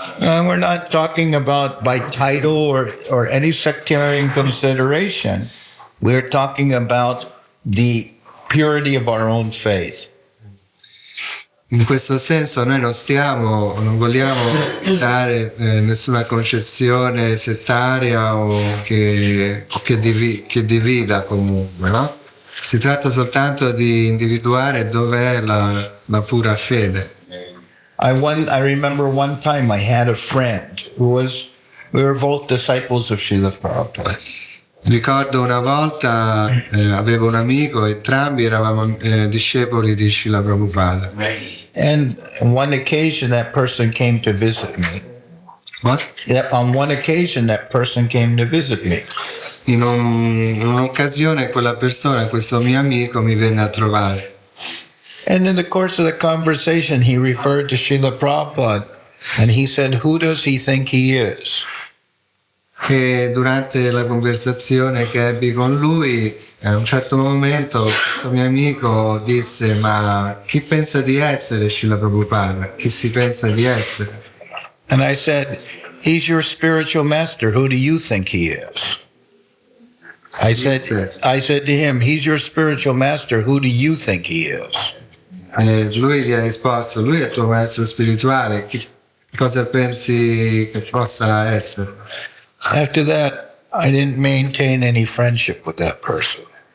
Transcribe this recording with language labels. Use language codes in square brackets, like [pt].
[en] We're not talking about by title or any sectarian consideration. We're talking about the purity of our own faith. [it] In questo senso noi non vogliamo dare nessuna concezione settaria o che divida comunque, no? Si tratta soltanto di individuare dov'è la pura fede. [en] I remember one time I had a friend we were both disciples of Srila Prabhupada. [it] Ricordo una volta avevo un amico, entrambi eravamo discepoli di Srila Prabhupada. [en] And on one occasion that person came to visit me. What? On one occasion that person came to visit me. [it] In un'occasione quella persona, questo mio amico, mi venne a trovare. [en] And in the course of the conversation he referred to Srila Prabhupada and he said, who does he think he is? [it] E durante la conversazione che ebbi con lui, a un certo momento questo mio amico disse: ma chi pensa di essere Srila Prabhupada? Chi si pensa di essere? [en] And I said, he's your spiritual master. Who do you think he is? I said to him, he's your spiritual master. Who do you think he is? [it] Lui gli ha risposto, lui è il tuo maestro spirituale, cosa pensi che possa essere? [en] After that, I didn't maintain any friendship with that person.